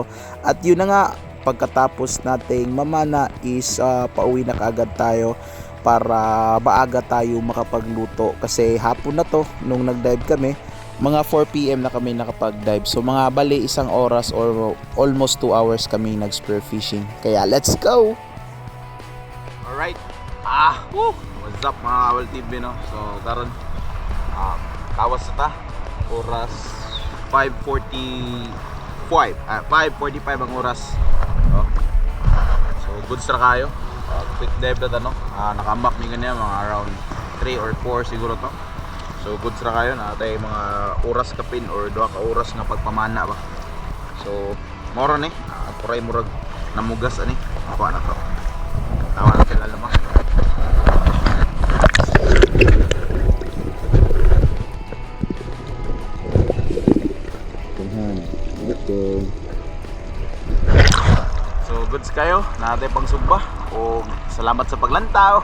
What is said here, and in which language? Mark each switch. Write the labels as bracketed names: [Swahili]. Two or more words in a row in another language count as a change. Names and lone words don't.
[Filipino] At yun na nga, pagkatapos nating mamana is pauwi na kaagad tayo para maaga tayo makapagluto kasi hapon na to nung nag-dive kami. Mga 4 PM na kami nakapag-dive. So mga bali 1 oras or [English] almost 2 hours [Filipino] kami nag- [English] spear fishing. Kaya let's go! Alright. What's up [Filipino] mga Kawal TV, no? [Cebuano] So karon tawas na ta. Oras 5:45. 5:45 ang oras. So goods na kayo. Quick dive na no. Nakambak ni ganyan mga around 3 or 4 siguro to. So goods na kayo na tay mga oras kapin or 2 ka oras nga pagpamana ba. So moro ni puray murag namugas ani. Ako na to. Tawa na sila lamang. So goods kayo, natin pang sugba o salamat sa paglantaw.